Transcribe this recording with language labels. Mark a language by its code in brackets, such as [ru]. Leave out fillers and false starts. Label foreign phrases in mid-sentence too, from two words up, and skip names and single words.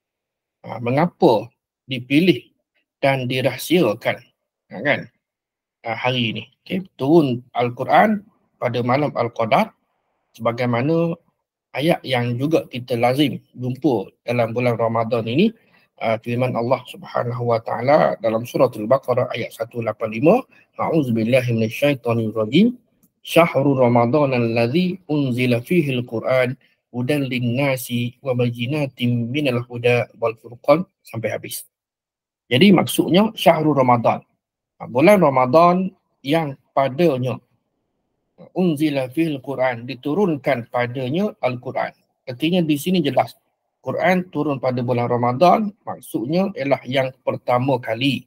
[ms] Mengapa dipilih dan dirahsiakan, kan, hari ini? Okay. Turun Al-Quran pada malam Al-Qadar, sebagaimana ayat yang juga kita lazim jumpa dalam bulan Ramadan ini, firman Allah [ar] سبحانه وتعالى [ms] dalam surah Al-Baqarah ayat 185, [ar] أعوذ بالله من الشيطان الرجيم شهر رمضان الذي أنزل فيه القرآن هدى للناس وبينات من الهدى والفرقان, [ms] sampai habis. Jadi maksudnya Syahrul Ramadan, bulan Ramadan yang padanya [ar] أنزل في القرآن, [ms] diturunkan padanya Al-Quran. Artinya di sini jelas Quran turun pada bulan Ramadan, maksudnya ialah yang pertama kali.